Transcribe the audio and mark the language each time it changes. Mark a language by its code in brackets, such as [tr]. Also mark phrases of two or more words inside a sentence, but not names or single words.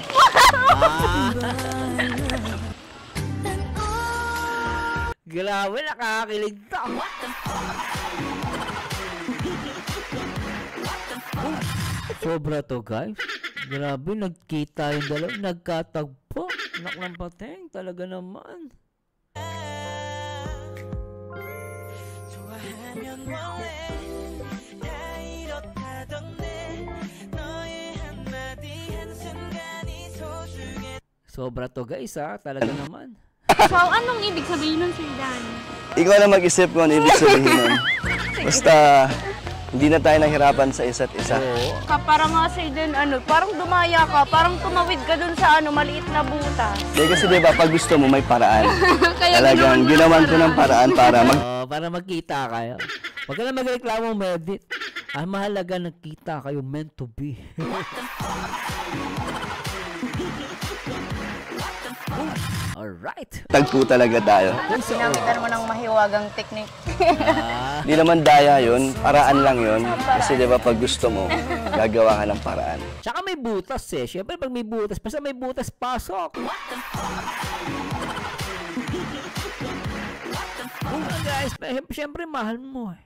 [tl] Grabe, nakakakilig to. Sobra to, guys. Grabe, nagkita yung dalawa. Nagkatagpo. Anak ng pateng. Talaga naman. [ko] 좋아하면 뭐해 다 이렇다던데 너의 한마디 한순간이 소중해 [tl] Sobra to, guys, ha. Talaga naman. So, anong ibig sabihin nun, Sir Dan? Ikaw na mag-isip kung ano ibig sabihin nun. Basta, hindi na tayo nahirapan sa isa't isa. Parang nga, Sir Dan, parang dumaya ka, parang tumawid ka dun sa maliit na buta. Hindi kasi diba, pag gusto mo may paraan. Kaya Talagang ginawan ko ng paraan Para magkita kayo. Huwag ka na magreklamo, Medit. Ang mahalaga, nagkita kayo, [en] meant to be. Alright. [tl] tagpo talaga tayo. Ginamitan mo ng mahiwagang teknik. Hindi naman daya yun, paraan lang yun. Kasi diba, pag gusto mo, gagawa ka ng paraan. Tsaka may butas eh. Siyempre pag may butas, basta may butas, pasok. Guys, siyempre mahal mo eh.